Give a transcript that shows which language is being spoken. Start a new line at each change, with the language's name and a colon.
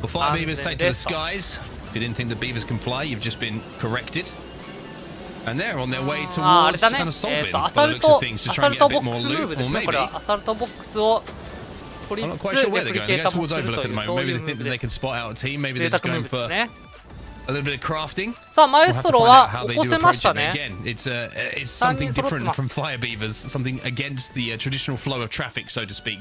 English: Before Beavers take to the skies, if you didn't think the Beavers can fly, you've just been corrected. And they're on their way towards kind of solving by the looks of things to try and get a bit more loot, or maybe. I'm not quite sure where they're going. They're going towards Overlook at the moment. Maybe they think that they can spot out a team. Maybe they're just going for a little bit of crafting.
Japanese: さあ、マエストロは起こせましたね。
English: Again, it's something different from Fire Beavers, something against the traditional flow of traffic, so to speak.